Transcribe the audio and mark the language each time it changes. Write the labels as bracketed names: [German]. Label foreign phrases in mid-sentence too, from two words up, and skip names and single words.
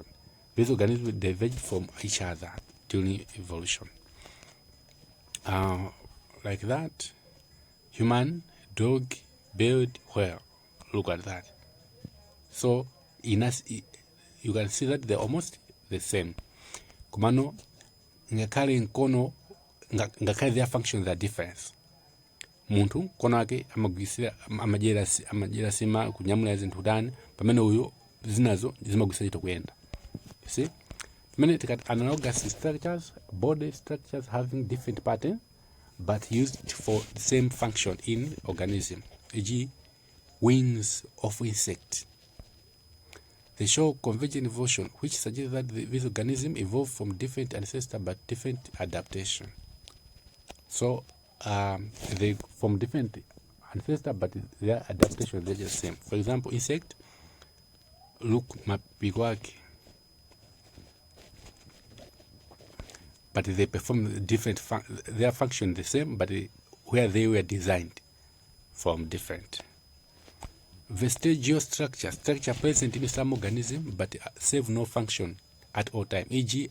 [English] These organisms diverge from each other during evolution. Like that, human, dog, bird, whale. Look at that. So in us, you can see that they're almost the same. [Tumbuka] Kumano ngakale nkono ngakale [English] their functions are different. [Tumbuka] Muntu mkono wake amagera sima kunyamula zinthu tani pamene uyo zinazo zimagwisa chito kuyenda. [English] You see? Many analogous structures, body structures having different pattern but used for the same function in organism, e.g. wings of insect. They show convergent evolution, which suggests that this organism evolved from different ancestors but different adaptation. So they from different ancestors but their adaptation they're just same. For example, insect, look [Tumbuka] mapigo yake, [English] but they perform different their function the same, but where they were designed from different. Vestigial structure present in some organism but serve no function at all time, e.g.